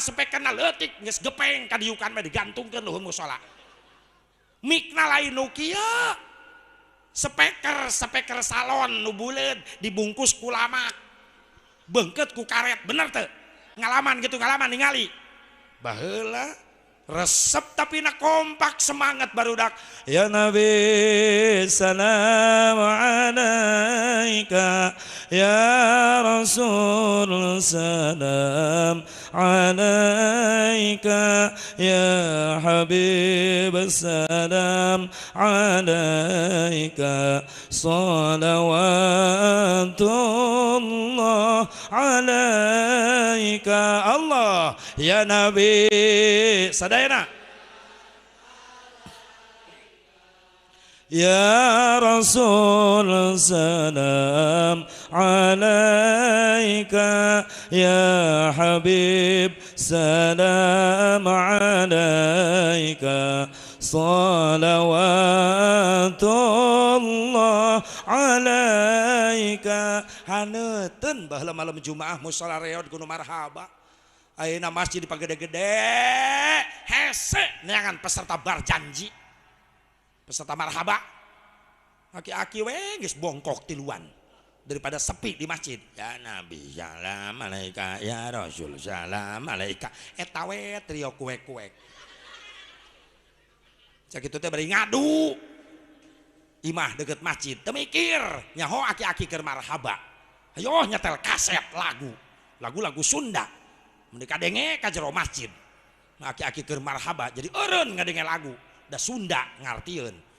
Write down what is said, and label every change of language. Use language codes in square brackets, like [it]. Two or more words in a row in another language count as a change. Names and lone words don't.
[su] sepekenna leutik geus gepeng kadiukan mah digantungkeun luhur musola mikna lain nu kieu speaker salon nu buleud dibungkus ku lamak beungkeut ku karet bener teu ngalaman ningali baheula resep tapi na kompak semangat barudak [ar] يا نبي سلام عليك يا رسول سلام عليك يا حبيب سلام عليك صلوات الله عليك الله يا نبي sadayana يا رسول سلام عليك يا حبيب سلام عليك صلوات الله عليك [su] haneuteun baheula malam Jumaah mushola reod kudu marhaba ayeuna masjid dipagede-gede hese neangan peserta bar janji peserta marhaba aki-aki we geus bongkok tiluan daripada sepi di masjid [ar] يا نبي سلام عليك يا رسول سلام عليك [su] ya Rasul salam alaika eta we trio kuek-kuek sakitu teh bari ngadu imah deket masjid teu mikir nyaho aki-aki keur marhaba ayo nyetel kaset lagu Sunda mun dikadenge ka jero masjid aki-aki keur marhaba jadi eureun ngadenge lagu da Sunda ngartieun